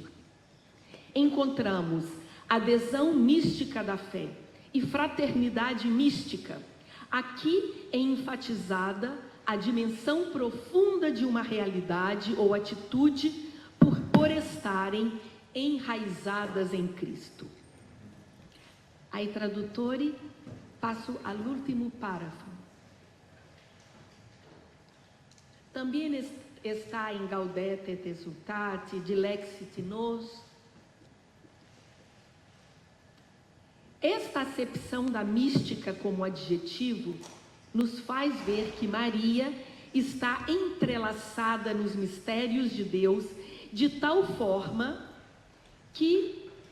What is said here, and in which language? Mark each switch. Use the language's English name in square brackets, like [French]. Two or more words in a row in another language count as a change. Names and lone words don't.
[Portuguese] Encontramos adesão mística da fé e fraternidade mística. Aqui é enfatizada a dimensão profunda de uma realidade ou atitude por estarem enraizadas em Cristo. [Italian] Ai traduttori, passo all'ultimo parágrafo. [Portuguese] Também está em Gaudete et Exsultate, Dilexit Nos. Esta acepção da mística como adjetivo nos faz ver que Maria está entrelaçada nos mistérios de Deus de tal forma que